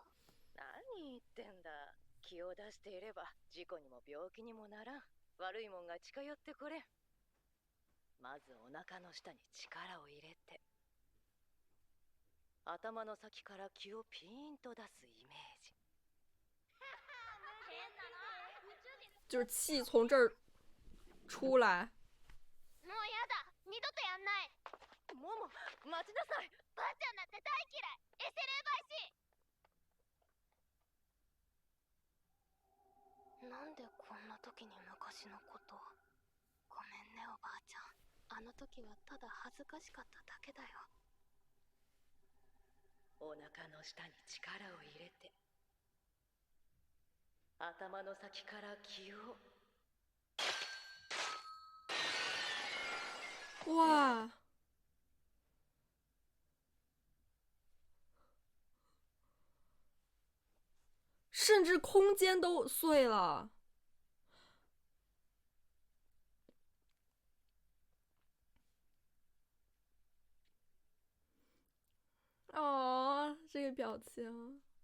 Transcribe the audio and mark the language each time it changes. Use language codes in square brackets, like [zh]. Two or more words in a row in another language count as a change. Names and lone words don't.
[ja] 何言ってんだ。気を出していれば事故にも病気にもならん。悪いもんが近寄ってこれん。まずお腹の下に力を入れて。頭の先から気をピーンと出すイメージ。 [zh] 就是气从这儿出来。 [ja] もうやだ、二度とやんない。モモ、待ちなさい。ばあちゃんなんて大嫌い。エセ霊媒師。なんでこんな時に昔のこと。ごめんねおばあちゃん。あの時はただ恥ずかしかっただけだよ。お腹の下に力を入れて、頭の先から気を。 [zh] 哇！甚至空间都碎了。哦，这个表情。